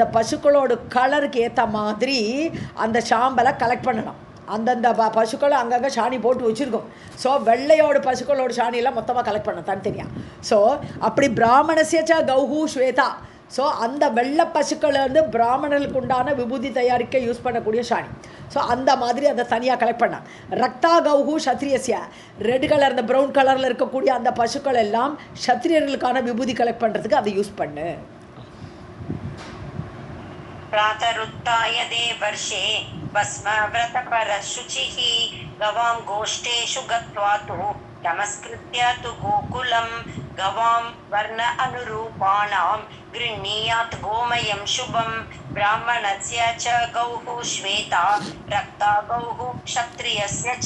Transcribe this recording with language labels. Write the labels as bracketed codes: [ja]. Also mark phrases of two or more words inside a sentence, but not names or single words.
[ta] பசுக்களோட கலருக்கு ஏற்ற மாதிரி அந்த சாம்பலை கலெக்ட் பண்ணணும் அந்தந்த பசுக்களை அங்கங்கே சாணி போட்டு வச்சுருக்கோம் ஸோ வெள்ளையோட பசுக்களோட சாணியெல்லாம் மொத்தமாக கலெக்ட் பண்ணணும் தனித்தனியாக ஸோ அப்படி [sa] ब्राह्मणस्य च गौः श्वेता [ta] ஸோ அந்த வெள்ளை பசுக்களை வந்து பிராமணர்களுக்கு உண்டான விபூதி தயாரிக்க யூஸ் பண்ணக்கூடிய சாணி ஸோ அந்த மாதிரி அதை தனியாக கலெக்ட் பண்ணான் [sa] रक्ता गौः क्षत्रियस्य [en] red colour [ta] இந்த ப்ரௌன் கலரில் இருக்கக்கூடிய அந்த பசுக்கள் எல்லாம் க்ஷத்ரியர்களுக்கான விபூதி கலெக்ட் பண்ணுறதுக்கு அதை யூஸ் பண்ணு [sa] प्रातरुत्थाय देवर्षे भस्मव्रतपरशुचिः गवां गोष्ठेषु गत्वा तु नमस्कृत्य तु गोकुलं गवां वर्ण अनुरूपाणां गृह्णीयात् गोमयं शुभं ब्राह्मणस्य च गौः श्वेता रक्ता गौः क्षत्रियस्य च